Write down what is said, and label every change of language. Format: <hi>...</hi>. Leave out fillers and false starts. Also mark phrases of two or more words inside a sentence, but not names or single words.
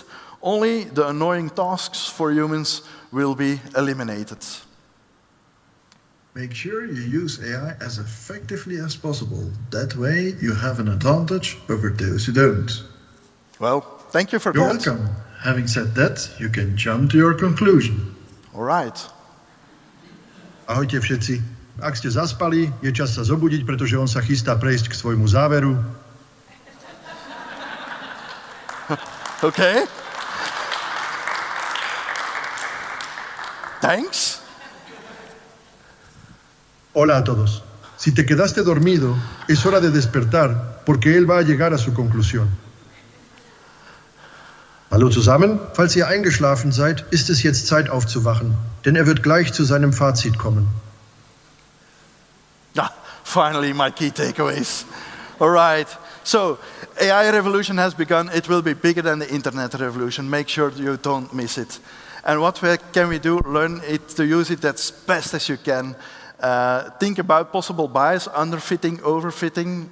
<en>Only the annoying tasks for humans will be eliminated. Make sure you use AI as effectively as possible. That way you have an advantage over those who don't. Well, thank you for that. You're welcome. Having said that, you can jump to your conclusion. All right.</en> <sk>Ahojte všetci. Ak ste zaspali, je čas sa zobudiť, pretože on sa chystá prejsť k svojmu záveru.</sk> <en>Okay. Thanks.</en> <es>Hola a todos. Si te quedaste dormido, es hora de despertar, porque él va a llegar a su conclusión.</es> <de>Hallo zusammen, falls ihr eingeschlafen seid, ist es jetzt Zeit aufzuwachen, denn er wird gleich zu seinem Fazit kommen.</de> <en>Ah, finally, my key takeaways. All right. So, AI revolution has begun. It will be bigger than the internet revolution. Make sure you don't miss it. And what can we do? Learn it to use it as best as you can. Think about possible bias, underfitting, overfitting.</en>